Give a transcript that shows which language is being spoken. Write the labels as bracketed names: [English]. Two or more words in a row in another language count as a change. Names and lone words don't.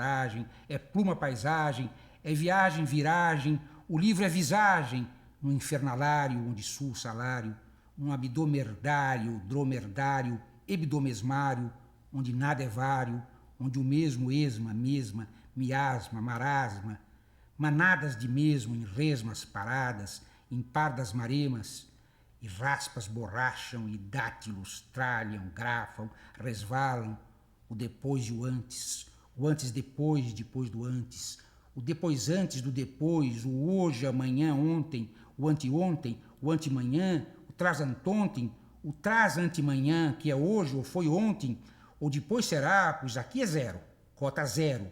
[Portuguese] aragem, é pluma paisagem, é viagem, viragem, o livro é visagem, no infernalário onde sul salário, um abdomerdário, dromerdário, hebdomesmário, onde nada é vário, onde o mesmo esma, mesma, miasma, marasma, manadas de mesmo em resmas paradas, em pardas maremas, e raspas borracham e dátilos tralham, grafam, resvalam, o depois e o antes depois, depois do antes, o depois antes do depois, o hoje, amanhã, ontem, o anteontem, o antemanhã, o trazantontem, o trazantemanhã, que é hoje ou foi ontem, ou depois será, pois aqui é zero, cota zero,